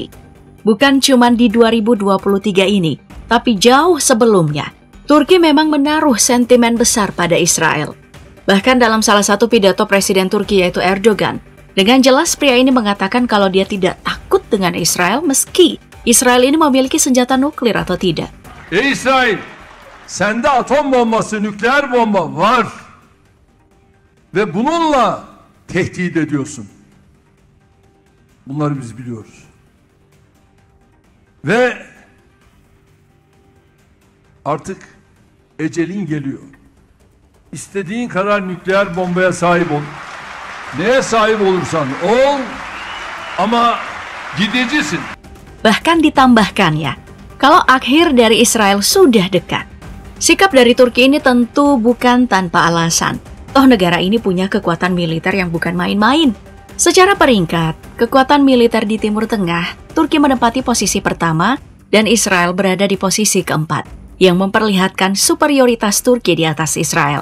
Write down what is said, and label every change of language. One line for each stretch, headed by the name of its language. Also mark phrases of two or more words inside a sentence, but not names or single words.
Indonesian: Bukan cuma di 2023 ini, tapi jauh sebelumnya, Turki memang menaruh sentimen besar pada Israel. Bahkan dalam salah satu pidato Presiden Turki yaitu Erdogan, dengan jelas pria ini mengatakan kalau dia tidak takut dengan Israel meski Israel ini memiliki senjata nuklir atau tidak.
Turkish: İsrail, sende atom bombası, nükleer bomba var ve bununla tehdit ediyorsun. Bunları biz biliyoruz. Ve artık ecelin geliyor. İstediğin kadar nükleer bombaya sahip ol. Neye sahip olursan ol ama gidicisin.
Indonesian: Bahkan ditambahkannya, kalau akhir dari Israel sudah dekat. Sikap dari Turki ini tentu bukan tanpa alasan. Toh negara ini punya kekuatan militer yang bukan main-main. Secara peringkat, kekuatan militer di Timur Tengah, Turki menempati posisi pertama dan Israel berada di posisi keempat, yang memperlihatkan superioritas Turki di atas Israel.